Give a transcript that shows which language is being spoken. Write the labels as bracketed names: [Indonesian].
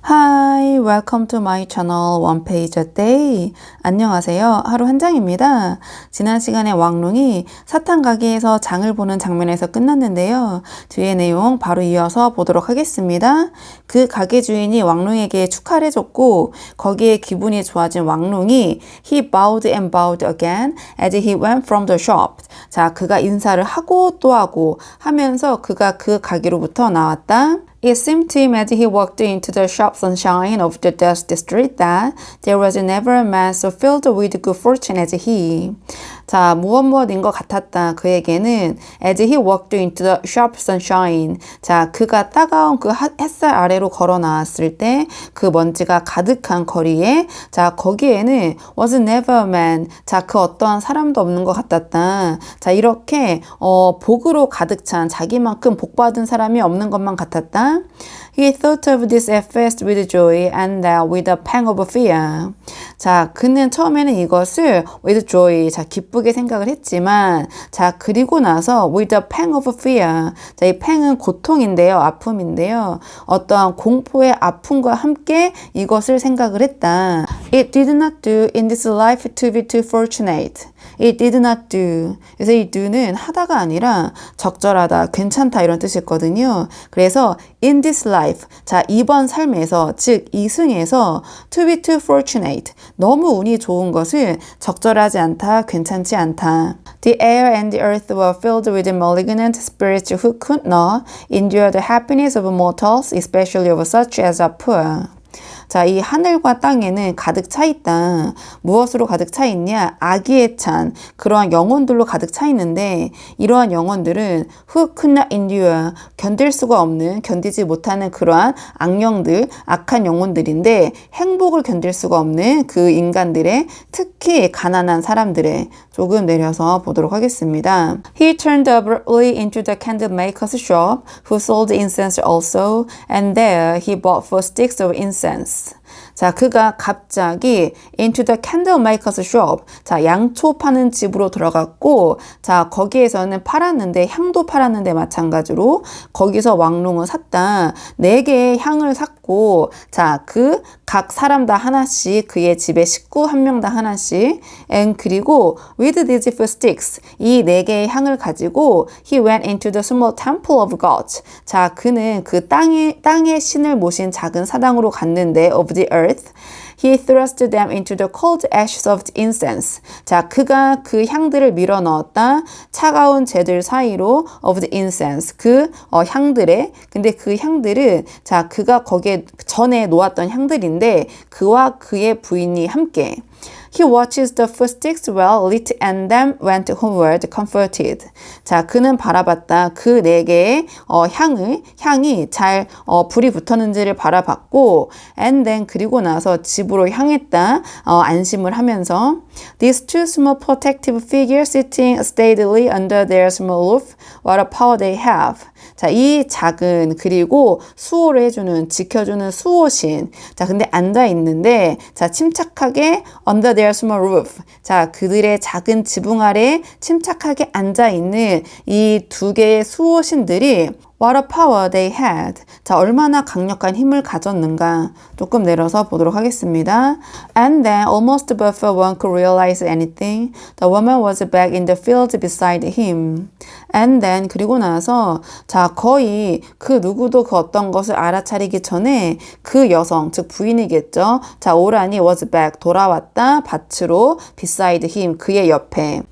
[English] Hi, welcome to my channel One Page a Day. [Korean] 안녕하세요. 하루 한 장입니다. 지난 시간에 왕룽이 사탕 가게에서 장을 보는 장면에서 끝났는데요. 뒤의 내용 바로 이어서 보도록 하겠습니다. 그 가게 주인이 왕룽에게 축하를 해줬고 거기에 기분이 좋아진 왕룽이 [English] He bowed and bowed again as he went from the shop. [Korean] 자, 그가 인사를 하고 또 하고 하면서 그가 그 가게로부터 나왔다. [English] It seemed to him as he walked into the sharp sunshine of the Dust District that there was never a man so filled with good fortune as he. [Korean] 자, 무엇인 것 같았다. 그에게는 [English] as he walked into the sharp sunshine. [Korean] 자, 그가 따가운 그 햇살 아래로 걸어 나왔을 때 그 먼지가 가득한 거리에 자, 거기에는 [English] was never a man. [Korean] 자, 그 어떠한 사람도 없는 것 같았다. 자, 이렇게 복으로 가득 찬 자기만큼 복 받은 사람이 없는 것만 같았다. [English] He thought of this at first with joy and then with a pang of fear. [Korean] 자, 그는 처음에는 이것을 [English] with joy, [Korean] 자, 기쁘게 생각을 했지만, 자, 그리고 나서 [English] with a pang of fear. [Korean] 자, 이 pang은 고통인데요, 아픔인데요. 어떠한 공포의 아픔과 함께 이것을 생각을 했다. [English] It did not do in this life to be too fortunate. It did not do. [Korean] 그래서 이 do는 하다가 아니라 적절하다, 괜찮다 이런 뜻이었거든요. 그래서 [English] in this life, [Korean] 자, 이번 삶에서, 즉 이승에서 [English] to be too fortunate, [Korean] 너무 운이 좋은 것은 적절하지 않다, 괜찮지 않다. [English] The air and the earth were filled with malignant spirits who could not endure the happiness of mortals, especially of such as are poor. [Korean] 자, 이 하늘과 땅에는 가득 차 있다. 무엇으로 가득 차 있냐? 악의에 찬 그러한 영혼들로 가득 차 있는데 이러한 영혼들은 [English] who could not endure, [Korean] 견딜 수가 없는, 견디지 못하는 그러한 악령들, 악한 영혼들인데 행복을 견딜 수가 없는 그 인간들의, 특히 가난한 사람들의, 조금 내려서 보도록 하겠습니다. [English] He turned abruptly into the candle maker's shop, who sold incense also, and there he bought 4 sticks of incense. [Korean] 자, 그가 갑자기 [English] into the candle maker's shop. [Korean] 자, 양초 파는 집으로 들어갔고, 자, 거기에서는 팔았는데, 향도 팔았는데 마찬가지로 거기서 왕룽은 샀다. 4개의 향을 샀고, 자, 그 각 사람 다 하나씩, 그의 집에 식구 한 명 다 하나씩, and 그리고 [English] with these 4 sticks, [Korean] 이 4개의 향을 가지고 [English] he went into the small temple of God. [Korean] 자, 그는 그 땅의 신을 모신 작은 사당으로 갔는데 [English] of the earth. He thrust them into the cold ashes of the incense. [Korean] 자, 그가 그 향들을 밀어 넣었다. 차가운 재들 사이로 [English] of the incense. [Korean] 그 향들에. 근데 그 향들은 자, 그가 거기에 전에 놓았던 향들인데 그와 그의 부인이 함께. [English] He watches the 4 sticks well lit and then went homeward comforted. [Korean] 자, 그는 바라봤다. 그 4개의 향이 잘 불이 붙었는지를 바라봤고 [English] and then [Korean] 그리고 나서 집으로 향했다. 안심을 하면서 [English] These 2 small protective figures sitting steadily under their small roof, what a power they have. [Korean] 자, 이 작은 그리고 수호를 해주는, 지켜주는 수호신. 자, 근데 앉아있는데, 자, 침착하게 [English] under their small roof. [Korean] 자, 그들의 작은 지붕 아래 침착하게 앉아있는 이 2개의 수호신들이 [English] What a power they had. [Korean] 자, 얼마나 강력한 힘을 가졌는가. 조금 내려서 보도록 하겠습니다. [English] And then, almost before one could realize anything, the woman was back in the field beside him. And then, [Korean] 그리고 나서, 자, 거의 그 누구도 그 어떤 것을 알아차리기 전에 그 여성, 즉 부인이겠죠. 자, 오라니 [English] was back, [Korean] 돌아왔다, 밭으로, [English] beside him, [Korean] 그의 옆에.